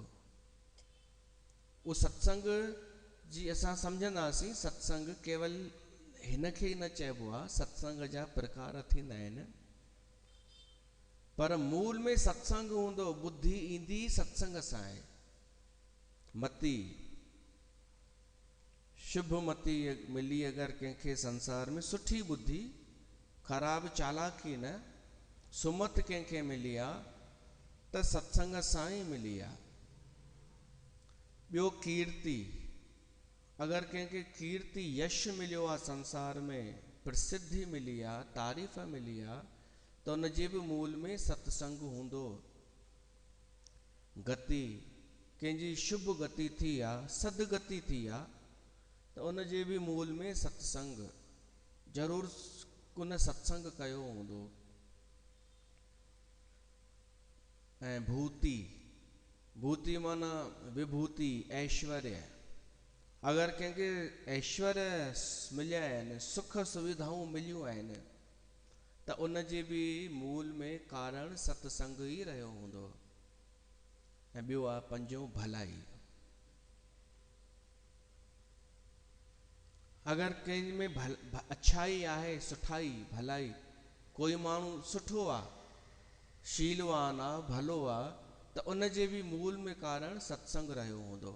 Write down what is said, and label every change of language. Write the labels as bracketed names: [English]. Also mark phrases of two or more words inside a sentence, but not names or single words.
[Sindhi] उहो सत्संग जी असां सम्झंदासीं, सत्संग केवल हिन खे ई न चइबो आहे, सत्संग जा प्रकार थींदा आहिनि, पर मूल में सत्संग हूंदो। ॿुद्धि ईंदी सत्संग सां आहे। मति शुभ मति मिली अगरि कंहिंखे संसार में, सुठी ॿुद्धि, ख़राब चालाकी न, सुमत कंहिंखे मिली आहे त सत्संग सां ई मिली आहे। ॿियो कीर्ति, अगर कंहिंखे कीर्ति यश मिलियो आहे संसार में, प्रसिद्धि मिली आहे, तारीफ़ मिली आहे, त उन जे बि मूल में सत्संग हूंदो। गति कंहिंजी शुभ गति थी आहे, सदगति थी आहे, त उन जे बि मूल में सत्संग ज़रूरु कुन सत्संग कयो हूंदो। ऐं भूति, भूति माना विभूति, ऐश्वर्य। अगर कंहिंखे ऐश्वर्य मिलिया आहिनि, सुख सुविधाऊं मिलियूं आहिनि, त उन जे बि मूल में कारण सत्संग ई रहियो हूंदो। ऐं ॿियो आहे पंजो भलाई। अगर कंहिं में अच्छाई आहे, सुठाई, भलाई, कोई माण्हू सुठो आहे, शीलवान आहे, भलो आहे, त उन जे बि मूल में कारण सत्संग रहियो हूंदो।